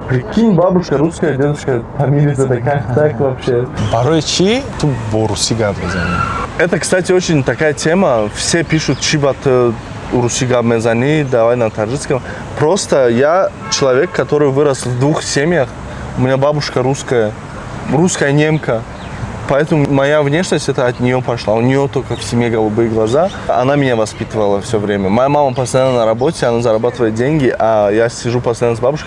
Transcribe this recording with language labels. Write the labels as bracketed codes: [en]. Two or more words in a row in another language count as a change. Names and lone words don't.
[ru] Прикинь, бабушка русская, дедушка фамилия, это как так вообще? [tg] Барои чӣ ту бо русӣ гап мезанӣ? [ru] Это, кстати, очень такая тема. Все пишут, [tg] чибат русский гап мезани, [ru] давай на таджикском. Просто я человек, который вырос в двух семьях. У меня бабушка русская немка. Поэтому моя внешность это от нее пошла. У нее только в семье голубые глаза. Она меня воспитывала все время. Моя мама постоянно на работе, она зарабатывает деньги, а я сижу постоянно с бабушкой.